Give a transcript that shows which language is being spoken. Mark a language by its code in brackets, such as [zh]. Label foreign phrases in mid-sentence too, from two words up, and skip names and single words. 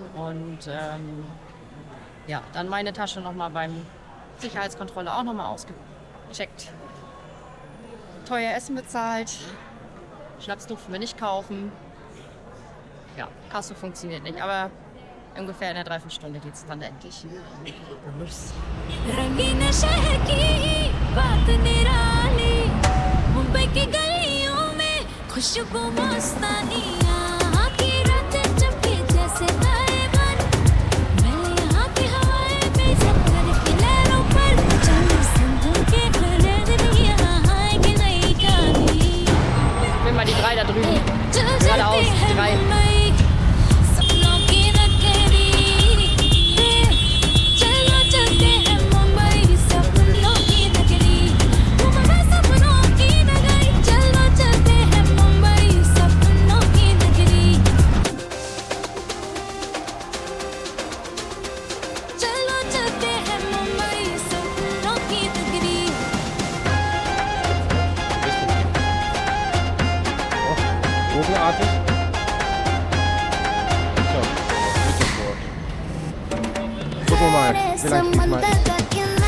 [de] Und ja, dann meine Tasche nochmal beim Sicherheitskontrolle auch nochmal ausgecheckt. Teuer Essen bezahlt. Schnaps durften wir nicht kaufen. Ja, Kasse funktioniert nicht, aber ungefähr in einer Dreiviertelstunde geht es dann endlich los. [hi] रंगीन शहर की बात निराली मुंबई की गलियों में खुशबू मस्तानियाँ की रातें चमके जैसे तारे बन मैं यहाँ की हवाएं बेसब्र की लहरों पर चलो संभल के भरे दिन यहाँ आएगी नई कहानी [de] Ich will mal die drei da drüben. Geradeaus, die drei. [hi] सपनों की नगरी चलो चलते हैं मुंबई सपनों की नगरी मुंबई सपनों की नगरी चलो चलते हैं मुंबई सपनों की नगरी चलो चलते हैं मुंबई सपनों की नगरी [de] Vogelartig. So, bitte vor. Gucken wir mal. Vielleicht diesmal ist